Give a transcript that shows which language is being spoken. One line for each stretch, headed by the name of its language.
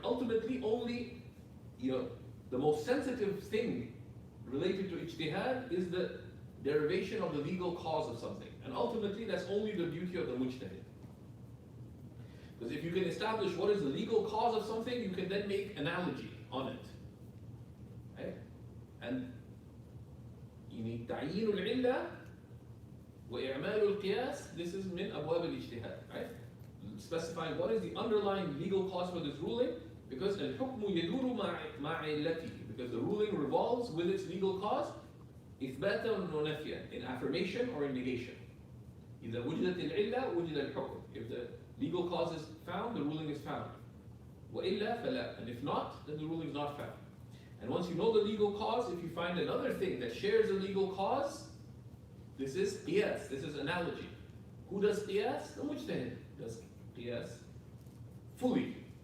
English: Ultimately, only the most sensitive thing related to ijtihad is the derivation of the legal cause of something, and ultimately that's only the duty of the mujtahid. Because if you can establish what is the legal cause of something, you can then make analogy on it, right? And you need
Arabic: تعيين العلة وإعمال القياس.
English: This is
Arabic: من أبواب الاجتهاد,
English: right? specifying what is the underlying legal cause for this ruling, because
Arabic: الحكم يدور مع علته,
English: because the ruling revolves with its legal cause,
Arabic: إثباتا ونفيا,
English: in affirmation or in negation.
Arabic: إذا وجدت العلة وجد الحكم.
English: If the legal cause is found, the ruling is found.
Arabic: وإلا فلا,
English: and if not, then the ruling is not found. And once you know the legal cause, if you find another thing that shares a legal cause, this is qiyas, this is analogy. Who does qiyas? The mujtahid does qiyas fully.